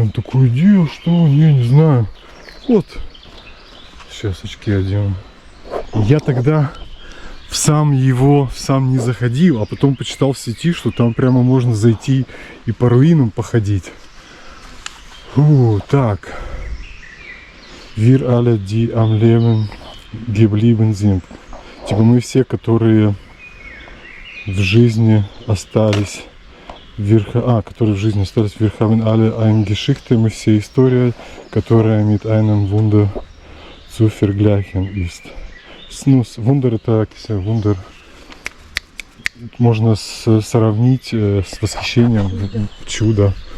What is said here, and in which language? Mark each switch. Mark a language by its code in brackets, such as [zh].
[ru] Он такой, где, что, я не знаю. Вот. Сейчас очки одену. Я тогда сам не заходил, а потом почитал в сети, что там прямо можно зайти и по руинам походить. Так. [de] Wir alle, die am Leben geblieben sind. [ru] Типа мы все, которые в жизни остались, которые в жизни остались, [de] wir haben alle eine Geschichte, [ru] мы все история, которая [de] mit einem Wunder zu vergleichen ist. [ru] Вундер это вундер. Можно сравнить с восхищением. Чудо.